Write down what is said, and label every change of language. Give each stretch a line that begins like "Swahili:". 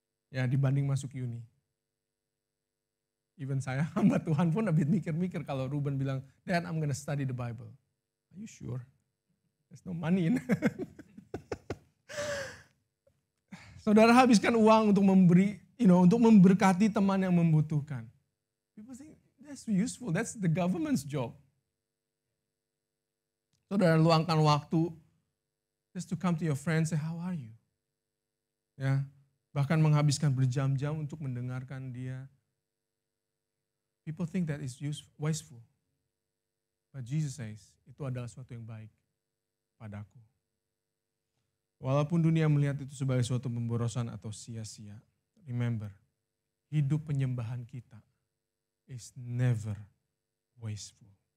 Indonesian: Ya, dibanding masuk uni. Even saya, hamba Tuhan pun habis mikir-mikir kalau Ruben bilang,
English: Dad, I'm gonna study the Bible. Are you sure? There's no money in.
Indonesian: Saudara habiskan uang untuk memberi, untuk memberkati teman yang membutuhkan.
English: People think that's useful, that's the government's job.
Indonesian: Saudara luangkan waktu
English: just to come to your friends, say, how are you?
Indonesian: Ya, bahkan menghabiskan berjam-jam untuk mendengarkan dia.
English: People think that is wasteful. But Jesus says,
Indonesian: itu adalah sesuatu yang baik padaku. Walaupun dunia melihat itu sebagai suatu pemborosan atau sia-sia, remember, hidup penyembahan kita
English: is never wasteful.